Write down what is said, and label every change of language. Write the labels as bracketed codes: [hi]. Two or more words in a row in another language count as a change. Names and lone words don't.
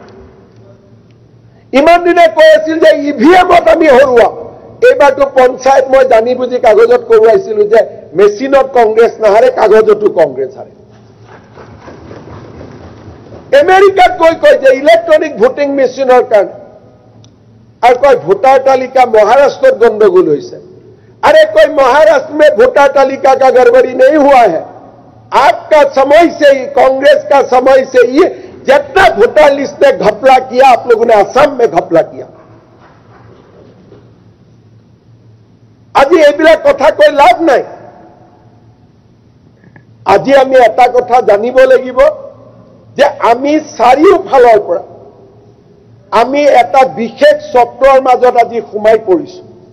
[as] ইমান দিনে কৈ আছিল যে ইভিএমত আমি হৰুৱাম এইবাৰটো পঞ্চায়ত মই জানি বুজি কাগজত কৰোৱাইছিলোঁ যে মেচিনত কংগ্ৰেছ নাহাৰে কাগজতো কংগ্ৰেছ হাৰে আমেৰিকাত কৈ যে ইলেক্ট্ৰনিক ভোটিং মেচিনৰ কাৰণে আৰু কয় ভোটাৰ তালিকা মহাৰাষ্ট্ৰত গণ্ডগোল হৈছে [hi] अरे कोई महाराष्ट्र में वोटर तालिका का गड़बड़ी नहीं हुआ है आपका समय से ही कांग्रेस का समय से ही जितना [en] voter list [hi] में घपला किया आप लोगों ने असम में घपला किया [as] আজি এইবিলাক কথা কৈ লাভ নাই আজি আমি এটা কথা জানিব লাগিব যে আমি চাৰিওফালৰ পৰা আমি এটা বিশেষ চক্ৰৰ মাজত আজি সোমাই পৰিছো